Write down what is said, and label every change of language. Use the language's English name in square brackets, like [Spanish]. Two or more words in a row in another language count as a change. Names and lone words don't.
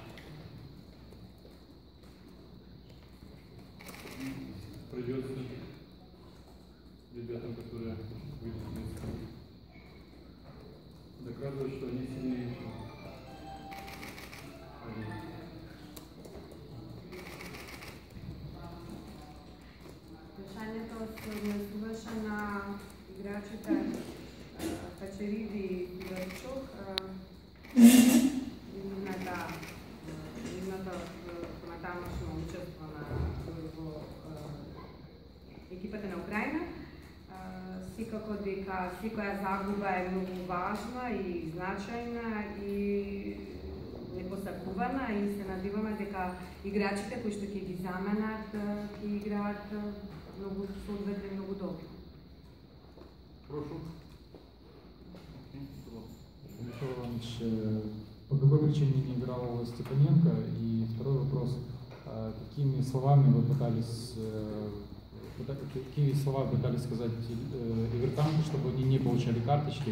[Russian] Придется ребятам, которые выйдут в Минск, доказывать, что они сильнее, чем они. [Macedonian] Решението се однесуваше на играчите Кочериди и Святарчук. Нивната тамошно учество во екипата на Украина. Секако дека секоја загуба е многу важна и значајна и непосакувана и се надеваме дека играчите кои што ќе ги заменат ќе играат многу соодветно и многу добро. [Russian] Прошу. Михаил Иванович, по какой причине не играл Степаненко? И второй вопрос, какими словами вы пытались сказать игрокам, чтобы они не получали карточки?